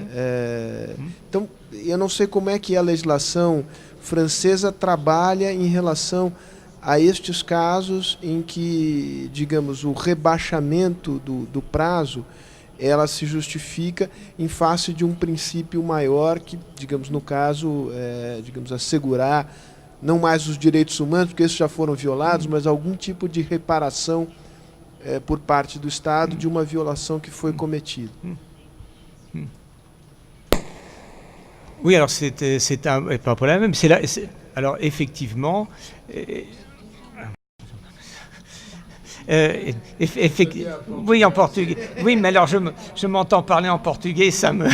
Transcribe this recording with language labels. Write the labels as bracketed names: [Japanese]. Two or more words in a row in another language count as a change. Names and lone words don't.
[Portuguese] Então, eu não sei como é que a legislação francesa trabalha em relação a estes casos em que, digamos, o rebaixamento do prazo, ela se justifica em face de um princípio maior que, digamos, no caso, digamos, assegurar não mais os direitos humanos, porque esses já foram violados, mas algum tipo de reparação por parte do Estado de uma violação que foi cometida. [French] Oui, alors c'est pas un problème. Alors effectivement, oui, en portugais. Oui, mais alors je m'entends parler en portugais, ça me...